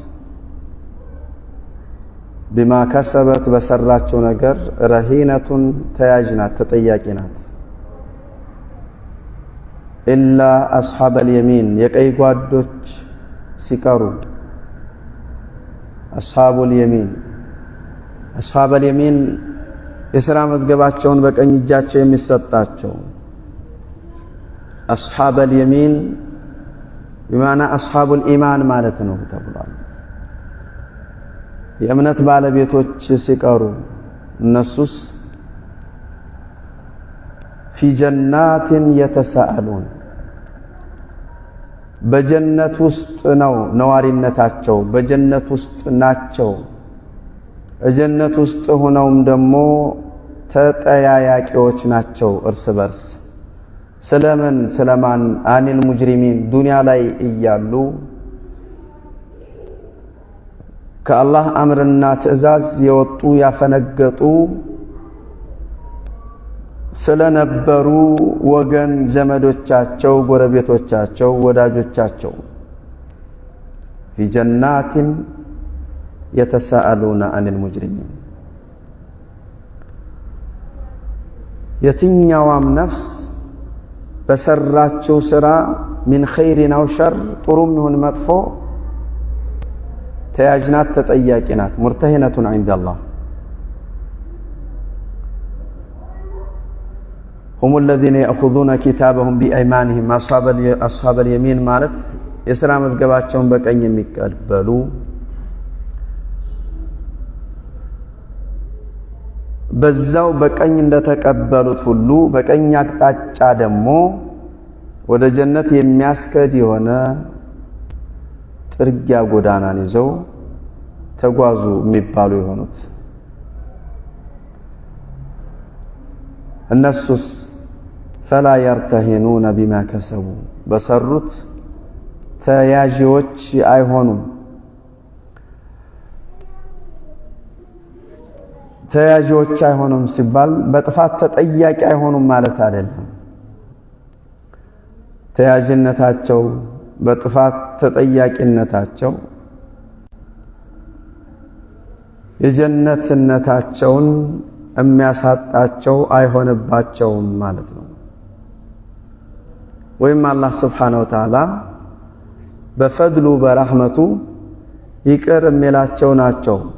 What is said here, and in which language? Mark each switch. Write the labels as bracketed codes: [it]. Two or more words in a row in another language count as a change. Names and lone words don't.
[am] ቢማ ከሰበት በሰራቸው ነገር ረሂነቱን ተያዥ ናት፣ ተጠያቂ ናት። [ar] إلا أصحاب اليمين [am] የቀይ ጓዶች ሲቀሩ [ar] أصحاب اليمين أصحاب اليمين [am] የሥራ መዝገባቸውን በቀኝ እጃቸው የሚሰጣቸው አስሐበል የሚን [ar] بمعنى أصحاب الإيمان [am] ማለት ነው ተብሏል። የእምነት ባለቤቶች ሲቀሩ እነሱስ [ar] في جنات يتساءلون [am] በጀነት ውስጥ ነው ነዋሪነታቸው፣ በጀነት ውስጥ ናቸው። በጀነት ውስጥ ሆነውም ደግሞ ተጠያያቂዎች ናቸው እርስ በርስ ስለማን [ar] عن المجرمين [am] ዱንያ ላይ እያሉ ከአላህ አምርና ትዕዛዝ የወጡ ያፈነገጡ ስለነበሩ ወገን ዘመዶቻቸው ጎረቤቶቻቸው ወዳጆቻቸው [ar] في جنات يتساءلون عن المجرمين [am] የትኛውም ነፍስ በሰራቸው ስራ [ar] من خير او شر [am] ጥሩም ይሁን መጥፎ ተያጅናት ተጠያቂናት [ar] مرتهنة عند الله هم الذين يأخذون كتابهم بأيمانهم أصحاب اليمين [am] ማለት የሥራ መዝገባቸውን በቀኝ የሚቀበሉ በዛው በቀኝ እንደተቀበሉት ሁሉ በቀኝ አቅጣጫ ደግሞ ወደ ጀነት የሚያስከድ የሆነ ጥርጊያ ጎዳናን ይዘው ተጓዙ የሚባሉ የሆኑት እነሱስ [ar] فلا يرتهنون بما كسبوا [am] በሰሩት ተያዥዎች አይሆኑም ተያዥዎች አይሆኑም ሲባል በጥፋት ተጠያቂ አይሆኑም ማለት አይደለም ተያዥነታቸው በጥፋት ተጠያቂነታቸው የጀነትነታቸውን የሚያሳጣቸው አይሆንባቸውም ማለት ነው ወይም አላህ [ar] سبحانه وتعالى [am] በፈድሉ በረህመቱ ይቅር የሚላቸው ናቸው